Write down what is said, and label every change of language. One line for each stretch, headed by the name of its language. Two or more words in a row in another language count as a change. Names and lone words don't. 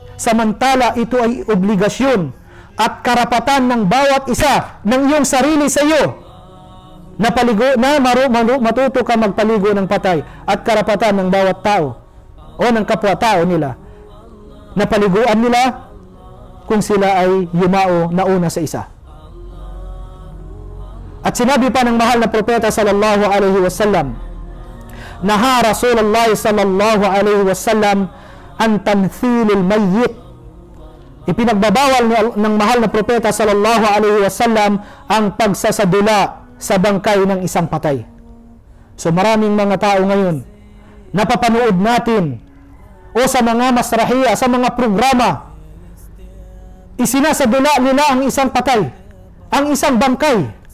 Filipino: Samantala, ito ay obligasyon at karapatan ng bawat isa ng iyong sarili sa iyo na matuto ka magpaligo ng patay, at karapatan ng bawat tao o ng kapwa-tao nila na paliguan nila kung sila ay yumao na una sa isa. At sinabi pa ng mahal na propeta
Arabic: صلى الله عليه وسلم، نهى رسول الله صلى الله عليه وسلم عن تمثيل الميت.
Filipino: Ipinagbabawal ng mahal na propeta
Arabic: صلى الله عليه وسلم
Filipino: ang pagsasadula sa bangkay ng isang patay. So maraming mga tao ngayon, napapanood natin o sa mga masrahiya, sa mga programa, isinasadula nila ang isang patay, ang isang bangkay.